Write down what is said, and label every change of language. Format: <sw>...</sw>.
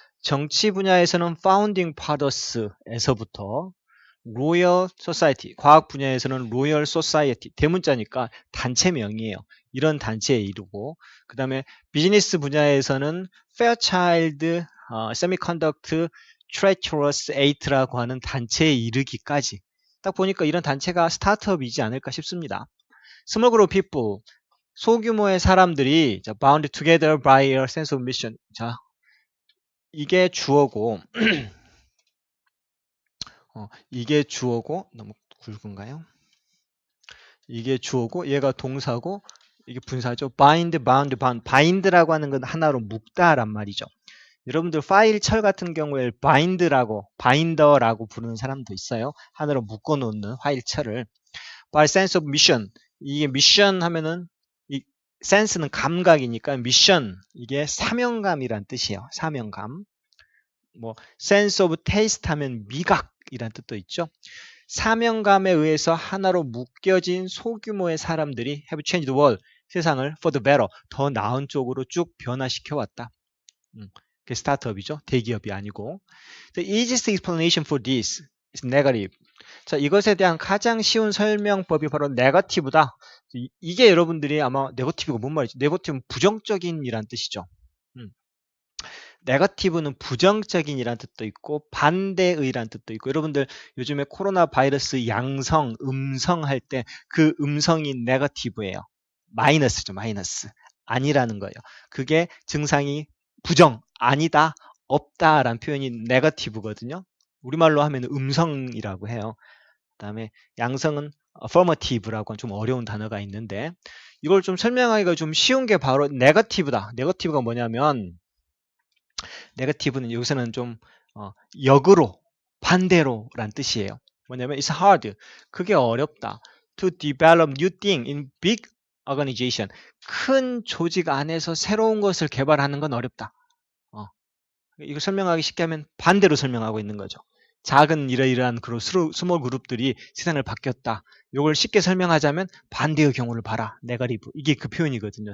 <ko>정치 분야에서는 founding fathers에서부터 로열 소사이티, 과학 분야에서는 로열 소사이티, 대문자니까 단체명이에요. 이런 단체에 이르고, 그 다음에 비즈니스 분야에서는 페어차일드, 세미컨덕트, 트레처러스 에이트라고 하는 단체에 이르기까지. 딱 보니까 이런 단체가 스타트업이지 않을까 싶습니다.</ko> <en>스몰 그룹 people,</en> <ko>소규모의 사람들이</ko> <en>bound together by a sense of mission.</en> <ko>자, 이게 주어고 이게 주어고 너무 굵은가요? 이게 주어고 얘가 동사고 이게 분사죠.</ko> <en>bind, bound, bound.</en> <ko>bind라고 하는 건 하나로 묶다란 말이죠. 여러분들 파일 철 같은 경우에 binder라고 부르는 사람도 있어요. 하나로 묶어 놓는 파일 철을 by sense of mission. 이게 미션 하면은 이 sense는 감각이니까 미션 이게 사명감이란 뜻이에요. 사명감. 뭐</ko> <en>sense of taste</en> <ko>하면 미각이란 뜻도 있죠. 사명감에 의해서 하나로 묶여진 소규모의 사람들이</ko> <en>have changed the world,</en> <ko>세상을</ko> <en>for the better,</en> <ko>더 나은 쪽으로 쭉 변화시켜 왔다. 그게 스타트업이죠. 대기업이 아니고.</ko> <en>The easiest explanation for this is negative.</en> <ko>자, 이것에 대한 가장 쉬운 설명법이 바로 negative다. 이게 여러분들이 아마 negative가 뭔 말이죠? negative는 부정적인이란 뜻이죠. 네거티브는 부정적인이란 뜻도 있고 반대의란 뜻도 있고 여러분들 요즘에 코로나 바이러스 양성, 음성 할 때 그 음성이 네거티브예요. 마이너스죠. 마이너스. 아니라는 거예요. 그게 증상이 부정, 아니다, 없다라는 표현이 네거티브거든요. 우리말로 하면 음성이라고 해요. 그 다음에 양성은 affirmative라고 하는 좀 어려운 단어가 있는데 이걸 좀 설명하기가 좀 쉬운 게 바로 네거티브다. 네거티브가 뭐냐면 네거티브는 여기서는 좀 역으로 반대로란 뜻이에요. 뭐냐면</ko> <en>it's hard.</en> <ko>그게 어렵다.</ko> <en>To develop new thing in big organization.</en> <ko>큰 조직 안에서 새로운 것을 개발하는 건 어렵다. 이거 설명하기 쉽게 하면 반대로 설명하고 있는 거죠. 작은 이러이러한 그룹, 스몰 그룹들이 세상을 바뀌었다. 이걸 쉽게 설명하자면 반대의 경우를 봐라. 네거티브. 이게 그 표현이거든요.</ko>